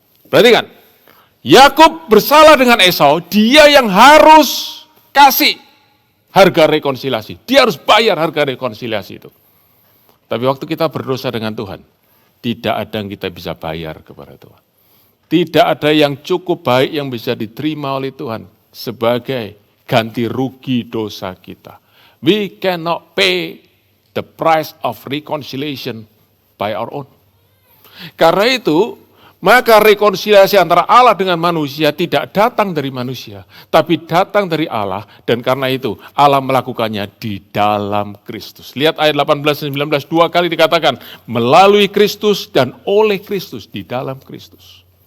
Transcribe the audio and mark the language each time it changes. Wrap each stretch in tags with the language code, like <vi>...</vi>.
<id>Perhatikan, Yakub bersalah dengan Esau, dia yang harus kasih harga rekonsiliasi. Dia harus bayar harga rekonsiliasi itu. Tapi waktu kita berdosa dengan Tuhan, tidak ada yang kita bisa bayar kepada Tuhan. Tidak ada yang cukup baik yang bisa diterima oleh Tuhan sebagai ganti rugi dosa kita.</id> <en>We cannot pay the price of reconciliation by our own.</en> <id>Karena itu, maka rekonsiliasi antara Allah dengan manusia tidak datang dari manusia, tapi datang dari Allah, dan karena itu Allah melakukannya di dalam Kristus. Lihat ayat 18 dan 19, 2 kali dikatakan, melalui Kristus dan oleh Kristus, di dalam Kristus.</id>